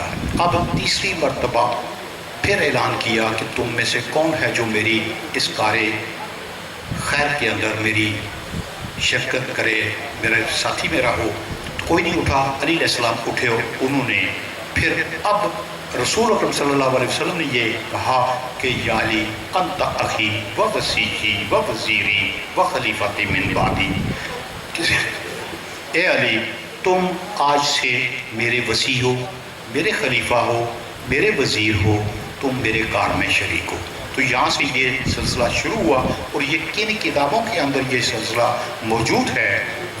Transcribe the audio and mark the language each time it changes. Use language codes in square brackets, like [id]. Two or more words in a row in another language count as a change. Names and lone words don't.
[ur] اب تیسری مرتبہ پھر اعلان کیا کہ تم میں سے کون ہے جو میری اس کار خیر کے اندر میری شرکت کرے، میرے ساتھی میرا ہو۔ کوئی نہیں اٹھا۔ علی [ar] علیہ السلام [ur] اٹھے اور انہوں نے پھر اب رسول اکرم [ar] صلی اللہ علیہ وسلم [ur] نے یہ کہا کہ [ar] یا علی انت اخی و وصیی و وزیری و خلیفتی من بعدی، [ur] اے علی تم آج سے میرے وصی ہو، میرے خلیفہ ہو، میرے وزیر ہو، تم میرے کار میں شریک ہو۔ تو یہاں سے یہ سلسلہ شروع ہوا، اور یہ کن کتابوں کے اندر یہ سلسلہ موجود ہے؟